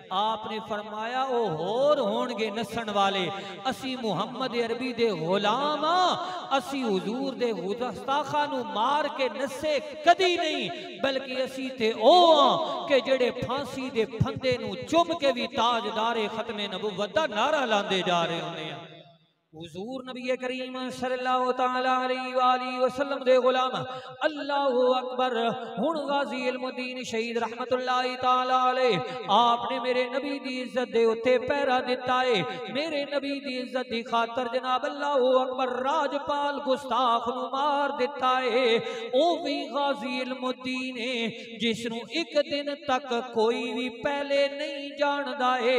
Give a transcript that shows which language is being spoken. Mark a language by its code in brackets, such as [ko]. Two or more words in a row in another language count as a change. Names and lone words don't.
[pa] آپ نے فرمایا او ہور ہونگے نسن والے، اسی محمد عربی دے غلام آ، اسی حضور دے گستاخا نوں مار کے نسے کدی نہیں، بلکہ اسی تے او آ کہ جیڑے پھانسی دے پھندے نوں چم کے بھی تاجدار ختم نبوت دا نعرہ لاندے جا رہے ہوندے آ. حضور نبی کریم [ar] صلى الله تعالى عليه وسلم [pa] دے غلام [ar] الله أكبر. [pa] ہن غازی علم الدین شہید [ar] رحمة الله تعالى عليه [pa] آپ نے میرے نبی دی عزت دے اتے پہرا دتا ہے. میرے نبی دی عزت دی خاطر جناب [ar] الله أكبر [pa] راجپال گستاخ نوں مار دتا ہے. او بھی غازی علم الدین ہے جسنوں ایک دن تک کوئی بھی پہلے نہیں جاندا ہے.